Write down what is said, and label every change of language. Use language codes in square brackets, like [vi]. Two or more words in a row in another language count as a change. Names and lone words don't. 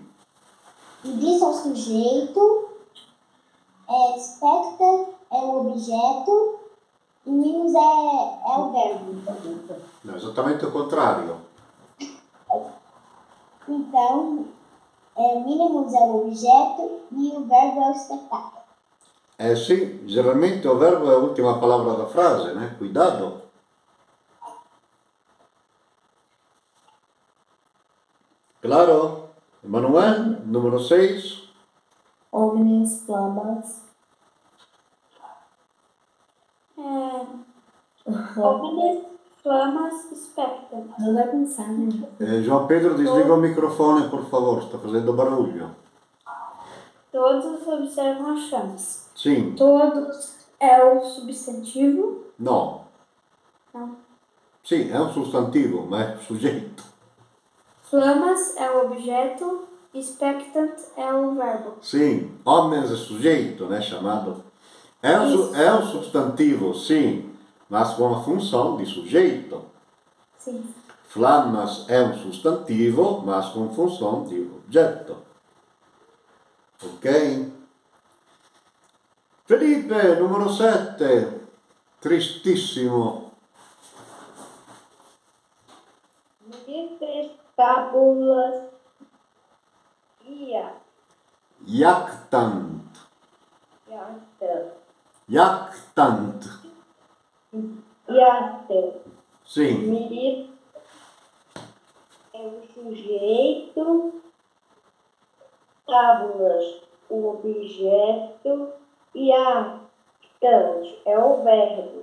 [pt] Vibrissa é o sujeito, specta é o objeto e mínimos é o verbo. Não, exatamente o contrário. Então, mínimos é o objeto e o verbo é o espetáculo. Sì, geralmente o verbo [it] è l'ultima parola [pt] da frase, né? Cuidado. Claro? Emanuel, [it] numero 6. [la] Omnes flamas. Omnes flamas spectam. [pt] Não vai pensar, né? João Pedro, desliga o microfone, por favor, está fazendo barulho. Todos observam as chamas. Sim. Todos é o substantivo. [it] No. [pt] Não. [it] Sì, è un sostantivo, ma è sujeito. [pt] Flamas é o objeto. Expectant é o verbo. Sim, homens é sujeito, né, chamado. É um substantivo, sim, mas com a função de sujeito. Sim. Flammas é um substantivo, mas com função de objeto. Ok? Felipe, [it] numero 7. [la] Tristissimo. Tábulas Jactant. [pt] Sim. Mirit é o sujeito, tábulas o objeto e actant é o verbo.